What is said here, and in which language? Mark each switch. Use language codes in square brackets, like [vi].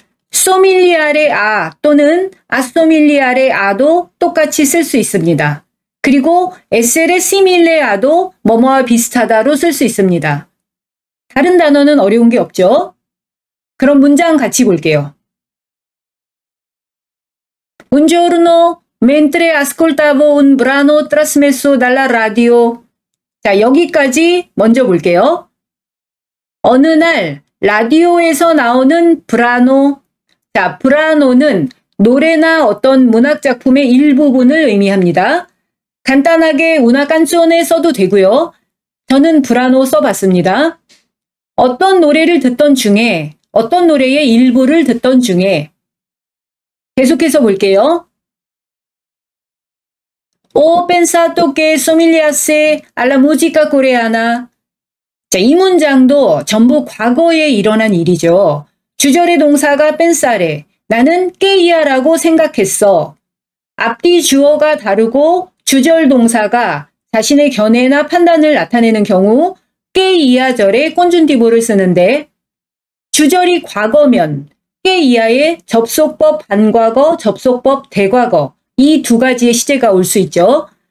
[ko] 소밀리아레 아 또는 아소밀리아레 아도 똑같이 쓸 수 있습니다. 그리고 에세레 시밀레아도 뭐뭐와 비슷하다로 쓸 수 있습니다. 다른 단어는 어려운 게 없죠? 그럼 문장 같이 볼게요. [it] Un giorno, mentre ascoltavo un brano trasmesso dalla radio. [ko] 자, 여기까지 먼저 볼게요. 어느 날 라디오에서 나오는 브라노. 자, 브라노는 노래나 어떤 문학작품의 일부분을 의미합니다. 간단하게 [it] una canzone [ko] 써도 되고요. 저는 브라노 써봤습니다. 어떤 노래를 듣던 중에, 어떤 노래의 일부를 듣던 중에 계속해서 볼게요. [it] Ho pensato che somigliasse alla musica coreana. [ko] 자, 이 문장도 전부 과거에 일어난 일이죠. 주절의 동사가 pensare, 나는 깨이야라고 생각했어. 앞뒤 주어가 다르고 주절 동사가 자신의 견해나 판단을 나타내는 경우 깨이야절에 꼰준디보를 쓰는데 주절이 과거면 깨이야의 접속법 반과거, 접속법 대과거 이 두 가지의 시제가 올 수 있죠.